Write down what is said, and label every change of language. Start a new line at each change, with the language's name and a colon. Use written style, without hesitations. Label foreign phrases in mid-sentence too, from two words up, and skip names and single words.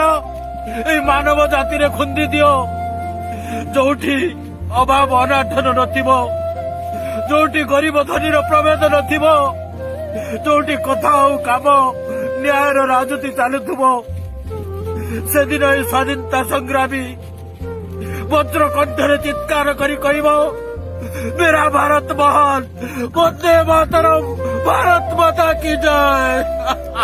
Odia: ଏଇ ମାନବ ଜାତିରେ ଖୁନ୍ଦି ଦିଅ ଯୋଉଠି ଅଭାବ ଅନାଟନ ନଥିବ ଯୋଉଠି ଗରିବ ଧନୀର ପ୍ରଭେଦ ନଥିବ ଯୋଉଠି କଥା ଆଉ କାମ ନ୍ୟାୟର ରାଜୁତି ଚାଲୁଥିବ ସେଦିନ ଏହି ସ୍ୱାଧୀନତା ସଂଗ୍ରାମୀ ବଜ୍ର କଣ୍ଠରେ ଚିତ୍କାର କରି କହିବ
Hindi: मेरा भारत महान वंदे मातरम भारत माता की जय